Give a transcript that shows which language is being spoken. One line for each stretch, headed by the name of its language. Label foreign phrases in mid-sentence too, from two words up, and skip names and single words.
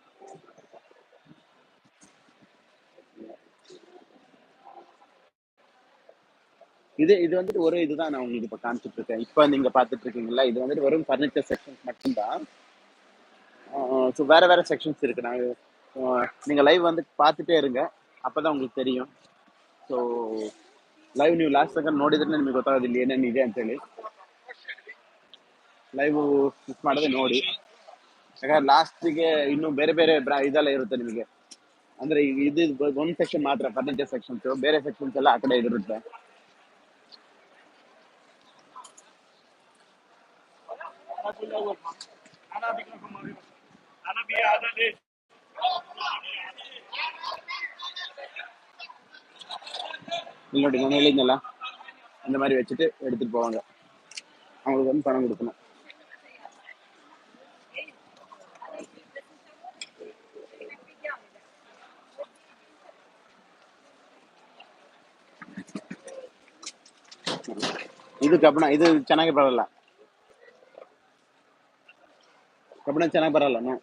Tamil: இது வந்துட்டு ஒரு இதுதான் நான் உங்களுக்கு இப்போ காமிச்சிட்டு இருக்கேன். இப்போ நீங்க பார்த்துட்டு இருக்கீங்களா, இது வந்துட்டு வெறும்
English: furniture sections
Tamil: மட்டும்தான். ஸோ வேற வேற செக்ஷன்ஸ் இருக்கு. நீங்க லைவ் வந்து பார்த்துட்டே இருங்க, அப்பதான் உங்களுக்கு தெரியும்.
English: so live
Kannada: ನೀವು
English: last second
Kannada: ನೋಡಿದ್ರೆ ನಿಮಗೆ ಗೊತ್ತಾಗೋದಿಲ್ಲ ಏನೇನು ಇದೆ ಅಂತೇಳಿ.
English: live miss
Kannada: ಮಾಡದೆ ನೋಡಿ, ಯಾಕಂದ್ರೆ ಲಾಸ್ಟಿಗೆ ಇನ್ನು ಬೇರೆ ಬೇರೆ ಇದೆಲ್ಲ ಇರುತ್ತೆ ನಿಮಗೆ. ಅಂದ್ರೆ ಇದು ಒಂದು ಸೆಕ್ಷನ್ ಮಾತ್ರ
English: furniture sections,
Kannada: ಬೇರೆ ಸೆಕ್ಷನ್ಸ್ ಎಲ್ಲ ಆ ಕಡೆ ಇರುತ್ತೆ. ಇಲ್ಲಿ ನೋಡಿ, ನಾನು ಹೇಳಿದ್ನಲ್ಲ,
Tamil: இந்த மாதிரி வச்சுட்டு எடுத்துட்டு போவாங்க. அவங்களுக்கு வந்து பணம் கொடுக்கணும்.
Kannada: ಇದು ಕಬ್ಬಣ, ಇದು ಚೆನ್ನಾಗಿ ಬರಲ್ಲ. ಕಬ್ಬಣ ಚೆನ್ನಾಗಿ ಬರಲ್ಲ.